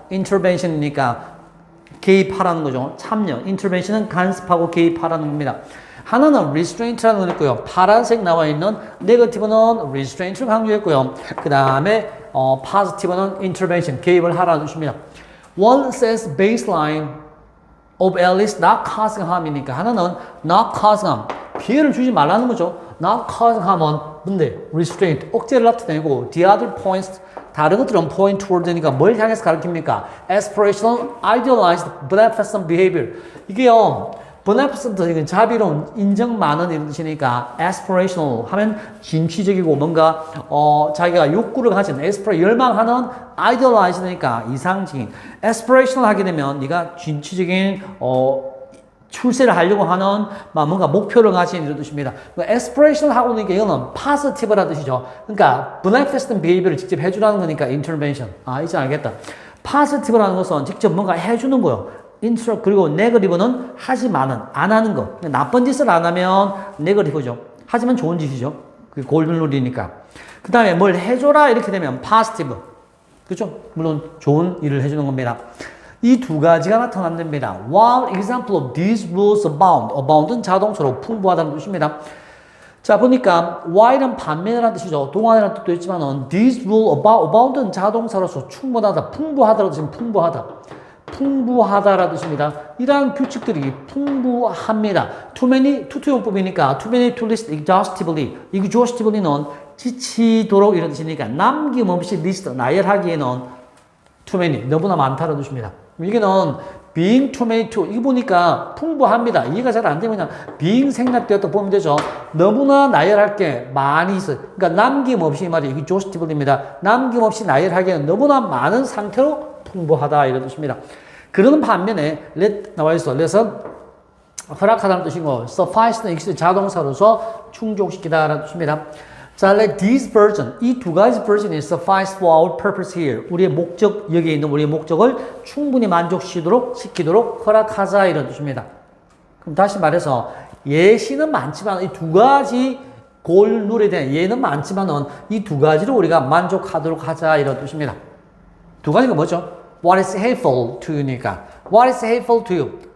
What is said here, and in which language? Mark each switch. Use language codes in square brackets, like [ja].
[ko] intervention이니까 개입하라는 거죠. 참여. intervention은 간섭하고 개입하라는 겁니다. 하나는 restraint라는 거 있고요. 파란색 나와 있는 negative는 restraint를 강조했고요. 그 다음에 positive는 intervention, 개입을 하라는 뜻입니다. [en] One says baseline of at least not causing harm이니까 하나는 not causing harm, [ko] 피해를 주지 말라는 거죠. [en] not causing harm은 문제, restraint, 억제를 나타내고 the other points, [ko] 다른 것들은 [en] point toward니까 [ko] 뭘 향해서 가르칩니까? [en] aspirational, idealized, beneficent behavior. [ko] 이게요. beneficent, 자비로운, 인정 많은 이런 뜻이니까 aspirational 하면 진취적이고 뭔가 자기가 욕구를 가진 열망하는 idealized니까 이상적인 aspirational 하게 되면 네가 진취적인 출세를 하려고 하는 뭔가 목표를 가진 이런 뜻입니다. aspirational 하고 있는 게 이거는 positive라는 뜻이죠. 그러니까 beneficent behavior를 직접 해주라는 거니까 intervention. 이제 알겠다. positive라는 것은 직접 뭔가 해주는 거예요. 그리고 negative는 하지만은 안 하는 거. 나쁜 짓을 안 하면 negative죠. 하지만 좋은 짓이죠. 그게 골든 룰이니까. 그 다음에 뭘 해줘라 이렇게 되면 positive. 그렇죠? 물론 좋은 일을 해주는 겁니다. 이 두 가지가 나타납니다. [en] While example of these rules abound. [ko] abound은 자동차로 풍부하다는 뜻입니다. 자, 보니까 while은 반면이라는 뜻이죠. 동안이라는 뜻도 있지만은 these rule abound은 자동차로서 충분하다, 풍부하다라는 뜻은 풍부하다라는 뜻입니다. 이러한 규칙들이 풍부합니다. 투투용법이니까 [en] too many to list exhaustively [ko] 는 지치도록 이런 뜻이니까 남김없이 리스트, 나열하기에는 too many, 너무나 많다는 뜻입니다. 이게는 [en] being too many to, [ko] 이거 보니까 풍부합니다. 이해가 잘 안 되면 그냥 being 생략되었다 보면 되죠. 너무나 나열할 게 많이 있어요. 그러니까 남김없이 이 말이 exhaustively입니다. 남김없이 나열하기에는 너무나 많은 상태로 풍부하다 이런 뜻입니다. 그러는 반면에 let 나와 있어. let은 허락하다는 뜻이고 suffice는 exist 자동사로서 충족시키다라는 뜻입니다. [en] 자, let these version, [ko] 이 두 가지 [en] version이 suffice for our purpose here. [ko] 우리의 목적, 여기에 있는 우리의 목적을 충분히 만족시키도록 허락하자 이런 뜻입니다. 그럼 다시 말해서 예시는 많지만 이 두 가지 골룰에 대한 예는 많지만은 이 두 가지로 우리가 만족하도록 하자 이런 뜻입니다. 두 가지가 뭐죠? [en] What is hateful to you니까 What is hateful to you?